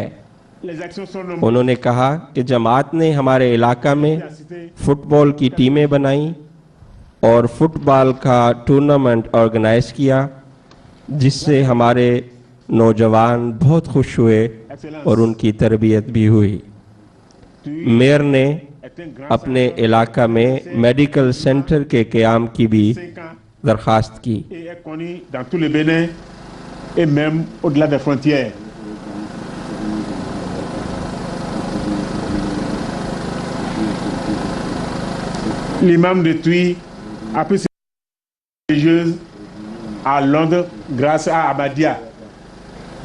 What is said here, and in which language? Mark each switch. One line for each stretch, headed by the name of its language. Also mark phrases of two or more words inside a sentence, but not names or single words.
Urdu: انہوں نے کہا کہ جماعت نے ہمارے علاقہ میں فٹبال کی ٹیمیں بنائی اور فٹبال کا
English: tournament organize
Urdu: کیا جس سے ہمارے نوجوان بہت خوش ہوئے اور ان کی تربیت بھی ہوئی. میئر نے اپنے علاقہ میں
English: medical center
Urdu: کے قیام کی بھی درخواست کی.
French: L'imam de Tuy a pris ses religieuse à Londres grâce à Ahmadiyya.